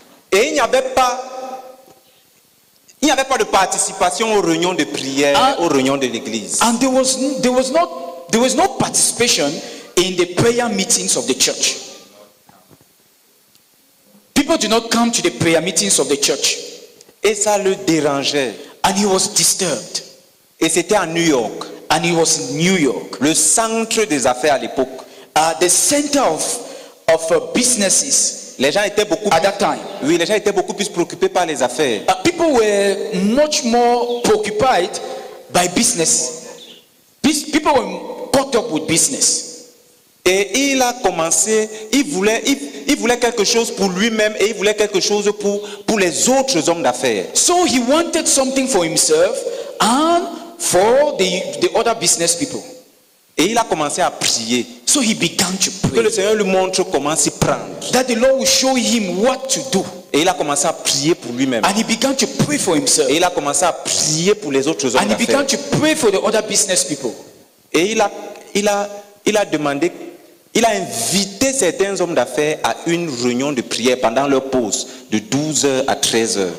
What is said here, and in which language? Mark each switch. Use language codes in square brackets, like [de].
[fr] Et il n'y avait pas de participation aux réunions de prière, aux réunions de l'église. [en] And there was no participation in the prayer meetings of the church. People do not come to the prayer meetings of the church. [fr] Et ça le dérangeait. [en] And he was disturbed. [fr] Et c'était à New York. [en] And he was in New York. [fr] Le centre des affaires à l'époque. [en] The center of businesses. [fr] Les gens étaient beaucoup [en] at that time. [fr] Oui, les gens étaient beaucoup plus préoccupés par les affaires. [en] People were much more preoccupied by business. People were caught up with business. [fr] Et il a commencé, il voulait quelque chose pour lui-même et il voulait quelque chose pour les autres hommes d'affaires. [en] So he wanted something for himself and for the other business people. [fr] Et il a commencé à prier. [en] So he began to pray. [fr] Que le Seigneur lui montre comment s'y prendre. [en] That the Lord will show him what to do. [fr] Et il a commencé à prier pour lui-même. [en] And he began to pray for himself. [fr] Et il a commencé à prier pour les autres hommes d'affaires. [en] And he began to pray for the other business people. [fr] Et il a demandé, il a invité certains hommes d'affaires à une réunion de prière pendant leur pause de 12h à 13h.